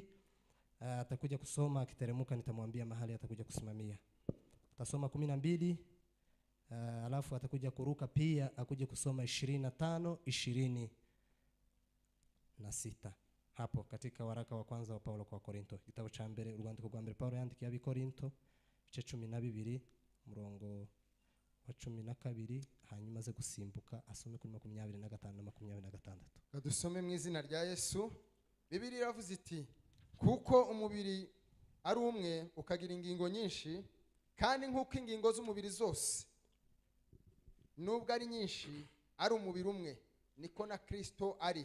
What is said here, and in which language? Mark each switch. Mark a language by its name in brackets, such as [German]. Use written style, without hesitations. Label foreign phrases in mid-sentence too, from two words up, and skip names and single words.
[Swahili] Atakuja kusoma akiteremuka, nitamwambia mahali atakuja kusimamia. Atasoma 12 alafu atakuja kuruka pia akuje kusoma 25 26. Hapo katika waraka wa kwanza wa Paulo kwa Korinto, kitabu cha mbere [Kinyarwanda] urwandiko rwa mbere Paulo yandikiye abikorinto 12 murongo wa 12, hanyuma ze gusimbuka asome kuri 25 na 26. Kadusome mu izina rya Yesu. Bibiliya iravuze iti, kuko umubiri ari umwe ukagira ingingo nyinshi, kandi nkuko ingingo z'umubiri zose nubwo ari nyinshi ari umubiri umwe, niko na Kristo ari.